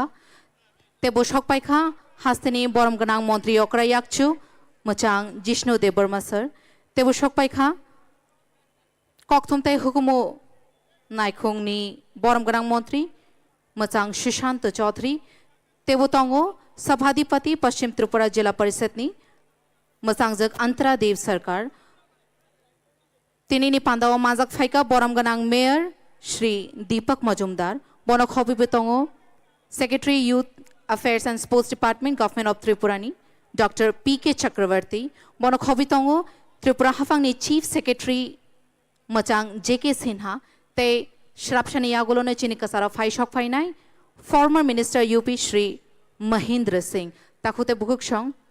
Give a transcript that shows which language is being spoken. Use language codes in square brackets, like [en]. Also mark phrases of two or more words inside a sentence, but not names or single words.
[trp] তে বসক পাইখা হাস্তেনি বরম গনাং মন্ত্রী অকরা ইয়াকচু মোচাং জিষ্ণু দেববর্মা স্যার তে বসক পাইখা ককথুমতাই হুকুমু নাইখুংনি বরম গনাং মন্ত্রী মোচাং সুশান্ত চৌধুরী तेबोतंगो सभाधिपति पश्चिम त्रिपुरा जिला परिषदनी मोजांजक अंतरा देव सरकार तिनिनि पांदाव माजक फाइका बरम गनां मेयर श्री दीपक मजुमदार बनक हबिबतंगो [en] Secretary Youth Affairs and Sports Department Government of [trp] त्रिपुरानी डॉक्टर पीके चक्रवर्ती बनक हबितंगो त्रिपुरा हाफांगनि [en] Chief Secretary [trp] मोचां जेके सिन्हा ते श्रापशानी यागोलोने चिनि कसारा फाइशक फाइनाय [en] Former Minister [trp] यूपी श्री महेंद्र सिंह ताकुते बुकुकसं